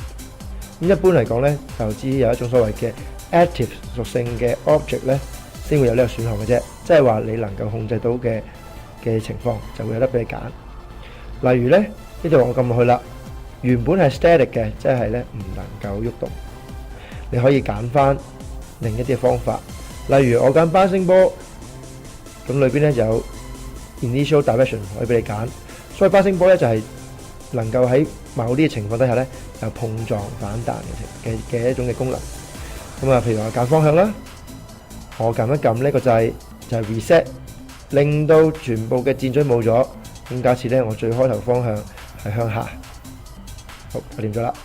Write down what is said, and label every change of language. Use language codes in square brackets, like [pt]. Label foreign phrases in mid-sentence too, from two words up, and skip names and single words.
[yue] 咁一般嚟講咧，就只有一種所謂嘅 Active 屬性嘅 Object 咧，先會有呢個選項嘅啫。即係話你能夠控制到嘅情況，就會有得俾你揀。例如咧，呢度我撳落去啦，原本係 static 嘅，即係咧唔能夠喐動。你可以揀翻另一啲方法，例如我揀 [en] bouncing ball， [yue] 咁裏邊咧就有 [en] initial direction [yue] 可以俾你揀。所以 [en] bouncing ball [yue] 咧就係能夠喺某啲嘅情況底下咧有碰撞反彈嘅一種嘅功能。譬如話揀方向啦，我撳一撳呢個掣就係 reset， 令到全部嘅箭嘴冇咗。咁假設咧我最開頭方向係向下，好，搞掂咗啦。